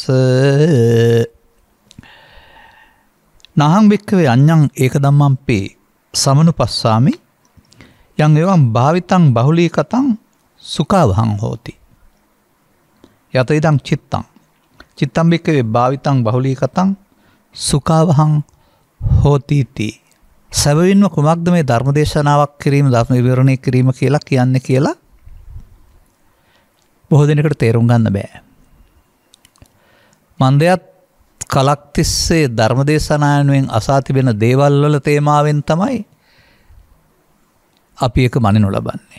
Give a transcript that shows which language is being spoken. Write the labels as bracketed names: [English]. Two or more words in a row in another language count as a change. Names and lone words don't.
[Pali] නහං භික්ඛවේ අඤ්ඤං ඒක ධම්මංපි සමනුපස්සාමි යං එවං භාවිතං බහුලීකතං සුඛවහං හෝති යත ඉදං චිත්තං භික්ඛවේ භාවිතං බහුලීකතං සුඛවහං හෝති ති [Sinhala] සැබවින්ම කුමක්ද මේ ධර්මදේශනාවක් කිරීම ධර්ම විවරණය කිරීම කියලා කියන්නේ කියලා බොහෝ දෙනෙකුට තේරුම් ගන්න බෑ. මන්දයත් කලක් තිස්සේ ධර්මදේශනායනුවෙන් අසා තිබෙන දේවල් වල තේමාවෙන් තමයි අපි එක මනිනු ලබන්නේ.